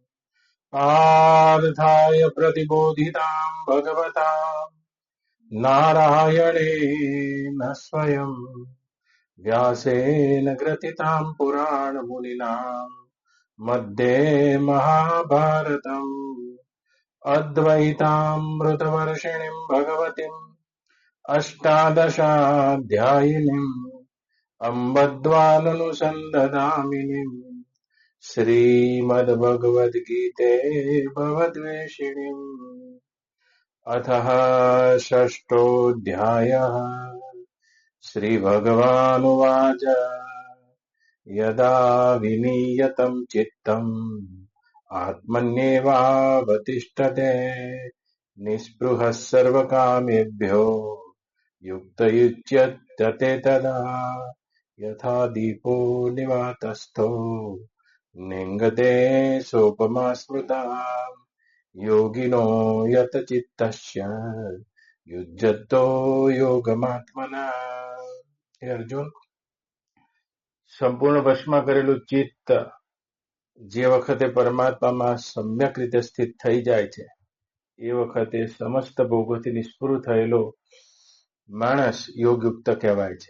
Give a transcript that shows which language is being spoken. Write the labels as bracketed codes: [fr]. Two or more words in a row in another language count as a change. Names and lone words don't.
[sa] પાર્થાય પ્રતિબોધિતાં ભગવતા નારાયણેન સ્વયં વ્યાસેન ગ્રથિતાં પુરાણમુનિના મધ્યે મહાભારતમ અદ્વૈતામૃતવર્ષિણીં ભગવતીં અષ્ટાદશાધ્યાયિનીં અમ્બ દ્વાનનુસંદધામિનીम् श्रीमद्भगवद्गीते भवद्वेषिणीम् अथः षष्ठोऽध्यायः. श्रीभगवानुवाच यदा विनीयतं चित्तम् आत्मन्येवावतिष्ठते निःस्पृहः सर्वकामेभ्यो युक्तयुच्यते तदा यथा दीपो निवातस्थो नेङ्गते सोपमा स्मृता योगिनो यत चित्तस्य युज्यतो યોગમાત્મના. [gu] હે અર્જુન, સંપૂર્ણ વશમાં કરેલું ચિત્ત જે વખતે પરમાત્મામાં સમ્યક રીતે સ્થિત થઈ જાય છે એ વખતે સમસ્ત ભોગોથી નિષ્પૃહ થયેલો માણસ યોગયુક્ત કહેવાય છે.